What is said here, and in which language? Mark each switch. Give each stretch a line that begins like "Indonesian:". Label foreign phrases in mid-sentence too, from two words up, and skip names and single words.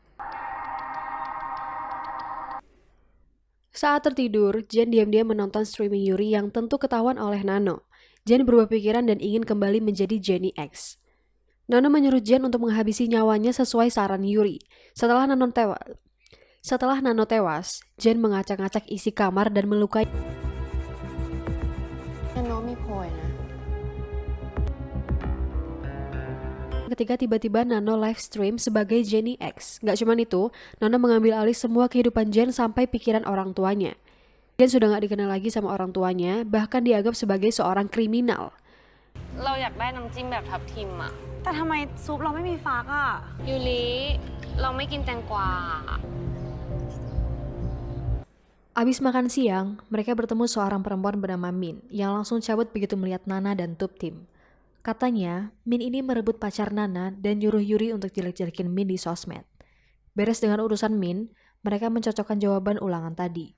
Indonesian: Saat tertidur, Jen diam-diam menonton streaming Yuri yang tentu ketahuan oleh Nano. Jen berubah pikiran dan ingin kembali menjadi Jenny X. Nano menyuruh Jen untuk menghabisi nyawanya sesuai saran Yuri. Setelah Nano tewas, Jen ngacak-ngacak isi kamar dan melukai.
Thai: นาโนมีโพยนะ
Indonesian: Ketika tiba-tiba Nano
English: live stream
Indonesian: sebagai Jenny X. Gak cuman itu, Nano mengambil alih semua kehidupan Jen sampai pikiran orang tuanya. Jen sudah gak dikenal lagi sama orang tuanya, bahkan dianggap sebagai seorang kriminal.
Thai: เราอยากได้น้ำจิ้มแบบทับทิมอะ แต่ทำไมซุปเราไม่มีฟักอ่ะ ยูริเราไม่กินแตงกวา
Indonesian: Abis makan siang, mereka bertemu seorang perempuan bernama Min yang langsung cabut begitu melihat Nana dan Tuptim. Katanya, Min ini merebut pacar Nana dan nyuruh Yuri untuk jelek-jelekin Min di sosmed. Beres dengan urusan Min, mereka mencocokkan jawaban ulangan tadi.